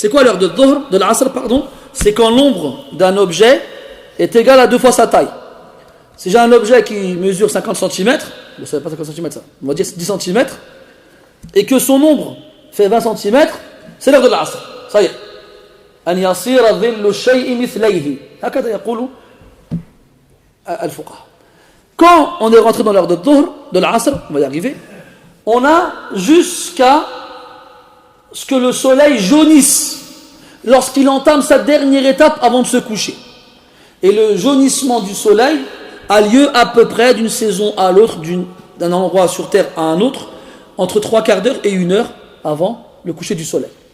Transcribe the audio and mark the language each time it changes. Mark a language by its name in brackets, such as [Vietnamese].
[French] C'est quoi l'heure de Dhuhr, de l'Asr, pardon? C'est quand l'ombre d'un objet est égale à 2 fois sa taille. Si j'ai un objet qui mesure 50 cm, vous ne savez pas 50 cm ça, on va dire 10 cm, et que son ombre fait 20 cm, c'est l'heure de l'Asr. Ça y est. [Arabic] أن يصير ظل الشيء مثليه هكذا يقول الفقهاء. [French] Quand on est rentré dans l'heure de Dhuhr, de l'Asr, on va y arriver, on a jusqu'à ce que le soleil jaunisse lorsqu'il entame sa dernière étape avant de se coucher. Et le jaunissement du soleil a lieu à peu près d'une saison à l'autre, d'un endroit sur terre à un autre, entre 3/4 d'heure et 1 heure avant le coucher du soleil.